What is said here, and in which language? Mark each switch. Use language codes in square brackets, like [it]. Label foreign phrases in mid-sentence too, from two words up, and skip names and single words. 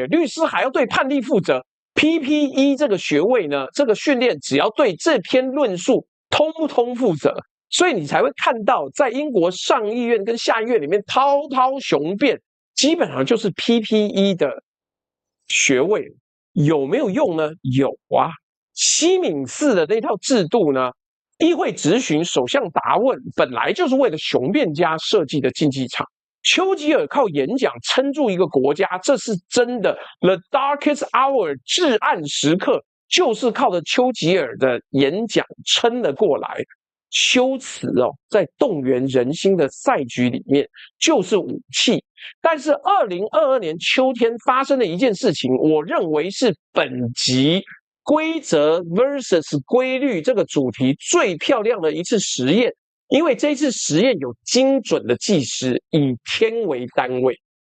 [zh] 律師還要對判例負責。PPE 這個學位呢，這個訓練只要對這篇論述通不通負責，所以你才會看到，在英國上議院跟下議院裡面滔滔雄辯，基本上就是 PPE 的學位。有沒有用呢？有啊。西敏寺的那套制度呢？議會質詢，首相答問，本來就是為了雄辯家設計的競技場。丘吉爾靠演講撐住一個國家，這是真的。The darkest hour 至暗時刻就是靠着丘吉爾的演講撐了過來。修辭在動員人心的賽局裡面就是武器。但是2022年秋天發生的一件事情，我認為是本集規則 versus 規律這個主題最漂亮的一次實驗，因為這一次實驗有精準的計時，以天為單位。